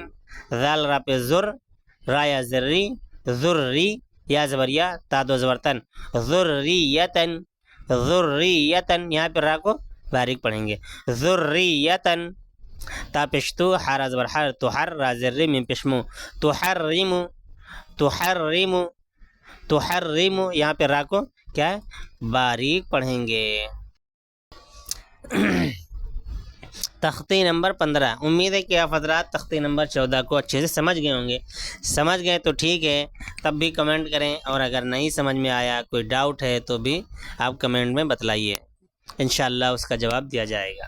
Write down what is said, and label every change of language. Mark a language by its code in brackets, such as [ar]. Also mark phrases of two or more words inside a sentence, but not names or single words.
[ur] دال را پیش زر، را یا زیر ری ذری، یا زبر یا، تا دو زبر تن، ذریتن ذریتن۔ یہاں پہ را کو باریک پڑھیں گے، ذریتن۔ تا پیشتو، حارا زبر حر، تو حر، را زیر ری، میم پیشمو، تحرمو تحرمو تحرمو۔ یہاں پہ را کو کیا ہے؟ باریک پڑھیں گے۔ تختی نمبر 15۔ امید ہے کہ آپ حضرات تختی نمبر 14 کو اچھے سے سمجھ گئے ہوں گے۔ سمجھ گئے تو ٹھیک ہے، تب بھی کمنٹ کریں، اور اگر نہیں سمجھ میں آیا، کوئی ڈاؤٹ ہے تو بھی آپ کمنٹ میں بتلائیے، انشاءاللہ اس کا جواب دیا جائے گا۔